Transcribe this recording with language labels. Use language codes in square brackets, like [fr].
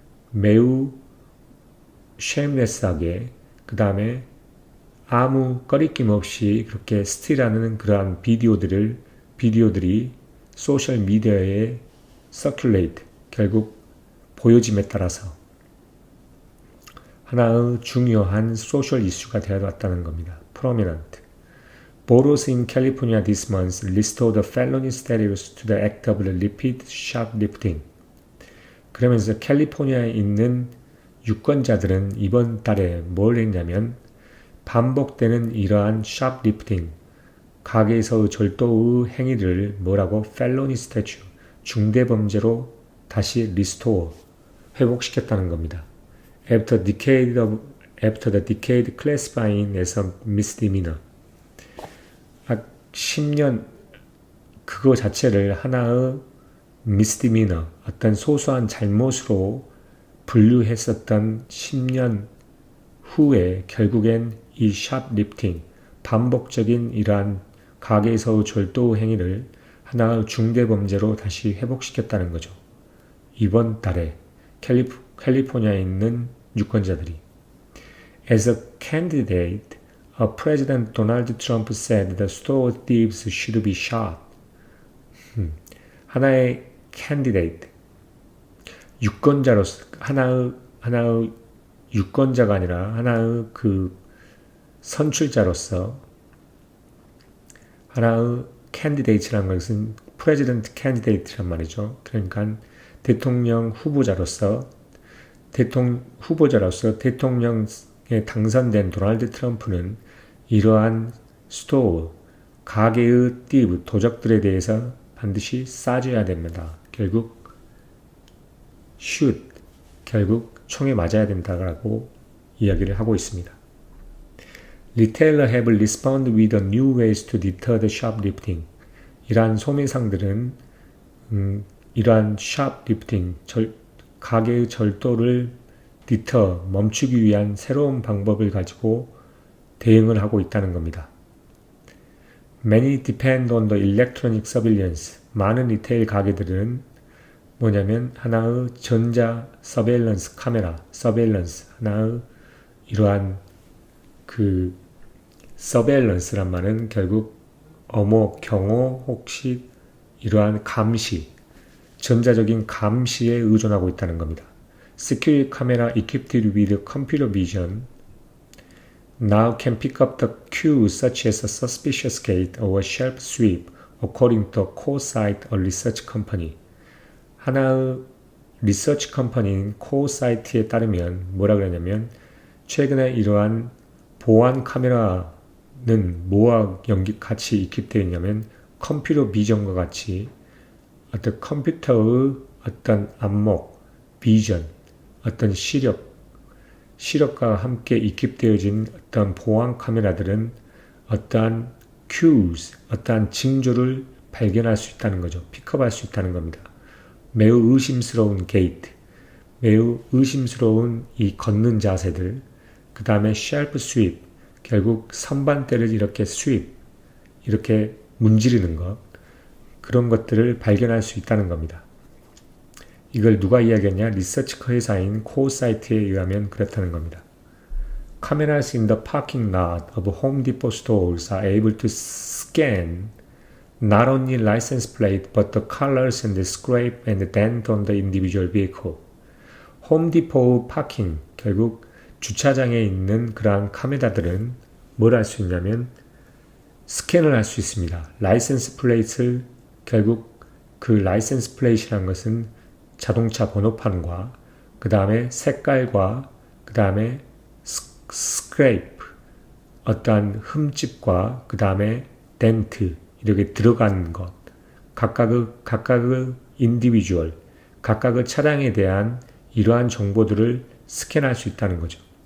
[ko] 매우 쉐임레스하게, 그 다음에 아무 꺼리낌 없이 그렇게 스틸하는 그러한 비디오들이 소셜 미디어에 circulate, 결국 보여짐에 따라서 하나의 중요한 소셜 이슈가 되어왔다는 겁니다. [en] prominent. Boroughs in California this month restored the felony status to the act of repeat shoplifting. [ko] 그러면서 캘리포니아에 있는 유권자들은 이번 달에 뭘 했냐면 반복되는 이러한 shoplifting, 가게에서의 절도의 행위를 felony statute, 중대범죄로 다시 restore, 회복시켰다는 겁니다. [en] After the decade classifying as a misdemeanor. [ko] 10년 그거 자체를 하나의 misdemeanor, 어떤 소소한 잘못으로 분류했었던 10년 후에 결국엔 이 shoplifting, 반복적인 이러한 가게에서의 절도 행위를 하나의 중대범죄로 다시 회복시켰다는 거죠. 이번 달에 캘리포니아에 있는 유권자들이 [en] As a candidate, President Donald Trump said the store thieves should be shot. [ko] 하나의 candidate, 유권자로서 하나의 유권자가 아니라 하나의 그 선출자로서 하나의 candidate라는 것은 president candidate란 말이죠. 그러니까 대통령 후보자로서 대통령에 당선된 도널드 트럼프는 이러한 스토어, 가게의 띠브, 도적들에 대해서 반드시 싸줘야 됩니다. 결국 결국 총에 맞아야 된다고 이야기를 하고 있습니다. [en] Retailer have responded with new ways to deter the shoplifting. [ko] 이러한 소매상들은 이러한 shoplifting, 가게의 절도를 멈추기 위한 새로운 방법을 가지고 대응을 하고 있다는 겁니다. [en] Many depend on the electronic surveillance. [ko] 많은 리테일 가게들은 뭐냐면 하나의 전자 서베일런스 카메라, 하나의 이러한 그 서베일런스란 말은 결국 경호 혹시 이러한 감시, 전자적인 감시에 의존하고 있다는 겁니다. [en] Security camera equipped with computer vision now can pick up the cues such as a suspicious gate or a shelf sweep, according to CoSite, a research company. [ko] 하나의 리서치 컴퍼니인 코사이트에 따르면 뭐라 그러냐면 최근에 이러한 보안 카메라는 뭐와 같이 equip되어 있냐면 컴퓨터 비전과 같이 어떤 컴퓨터의 어떤 안목, 비전, 어떤 시력과 함께 equip되어진 어떤 보안 카메라들은 어떠한 cues, 어떠한 징조를 발견할 수 있다는 거죠. 픽업할 수 있다는 겁니다. 매우 의심스러운 게이트, 매우 의심스러운 이 걷는 자세들, 그 다음에 쉘프 스윕, 결국 선반대를 이렇게 문지르는 것, 그런 것들을 발견할 수 있다는 겁니다. 이걸 누가 이야기했냐? 리서치 회사인 코사이트에 의하면 그렇다는 겁니다. [en] Cameras in the parking lot of Home Depot stores are able to scan not only license plate but the colors and the scrape and dent on the individual vehicle. [ko] 홈디포 파킹, 결국 주차장에 있는 그러한 카메라들은 뭘 할 수 있냐면 스캔을 할 수 있습니다. 라이센스 플레이트를 결국 그 라이센스 플레이트라는 것은 자동차 번호판과 그 다음에 색깔과 그 다음에 스크레이프, 어떠한 흠집과 그 다음에 덴트, 이렇게 들어가는 것, 각각의 인디비주얼, 각각의 차량에 대한 이러한 정보들을 스캔할 수 있다는 거죠.